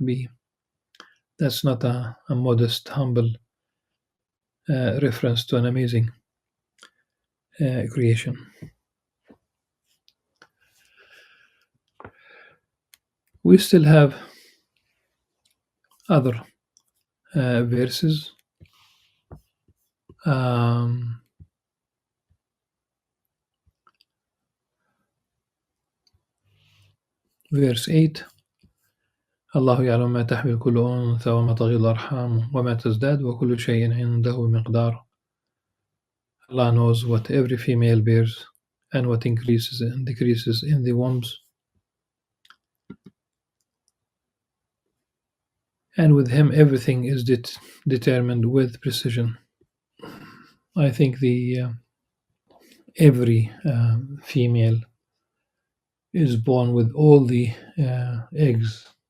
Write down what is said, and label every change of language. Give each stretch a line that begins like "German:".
English: Be That's not a modest, humble reference to an amazing creation. We still have other verses. Um, verse 8:
Arabic: الله يعلم ما تحمل كل أنثى وما تغيض الأرحام وما تزداد وكل شيء عنده بمقدار.
English: Allah knows what every female bears and what increases and decreases in the wombs. And with Him, everything is determined with precision. I think the every female is born with all the eggs.